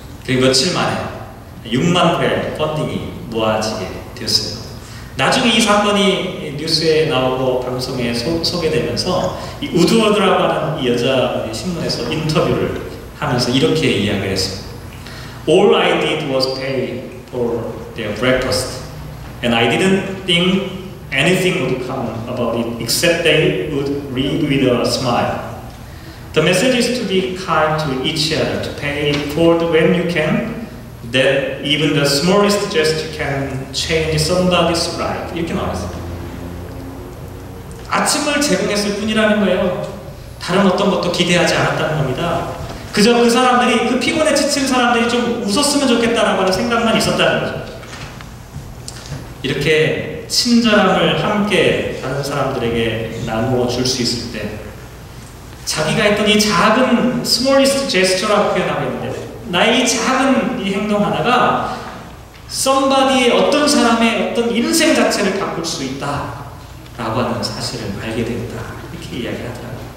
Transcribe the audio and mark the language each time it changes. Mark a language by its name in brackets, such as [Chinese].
[Korean] 그리고 며칠 만에 6만 불의 펀딩이 모아지게 되었어요. 나중에 이 사건이 뉴스에 나오고 방송에 소개되면서 이 우드워드라고 하는 이 여자 신문에서 인터뷰를 하면서 이렇게 이야기를 했습니다. [English] All I did was pay for their breakfast, and I didn't think anything would come about it except they would read with a smile. The message is to be kind to each other, to pay it forward when you can, that even the smallest gesture can change somebody's life. [Korean] 이렇게 나왔어요. 아침을 제공했을 뿐이라는 거예요. 다른 어떤 것도 기대하지 않았다는 겁니다. 그저 그 사람들이, 그 피곤에 지친 사람들이 좀 웃었으면 좋겠다라고 하는 생각만 있었다는 거죠. 이렇게 친절함을 함께 다른 사람들에게 나누어 줄 수 있을 때 자기가 했던 이 작은 스몰리스트 제스처라고 표현하고 있는데 나의 이 작은 이 행동 하나가 somebody의 어떤 사람의 어떤 인생 자체를 바꿀 수 있다 라고 하는 사실을 알게 된다, 이렇게 이야기를 하더라고요.